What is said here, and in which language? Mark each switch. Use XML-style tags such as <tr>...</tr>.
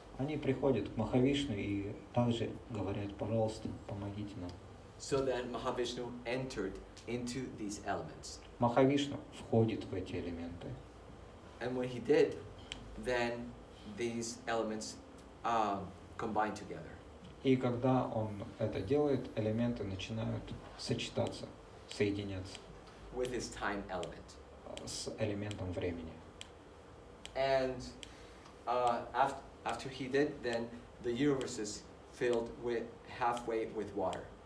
<ru>Они приходят к Махавишну и также говорят, пожалуйста, помогите нам.</ru> <en>So then Mahavishnu entered into these elements.</en> <ru>Махавишну входит в эти элементы.</ru> <en>And when he did, then these elements combine together.</en> <ru>И когда он это делает, элементы начинают сочетаться, соединяться.</ru> <en>With his time element.</en> <ru>С элементом времени.</ru> <en>And after he did, then the universe is filled with halfway with water.</en>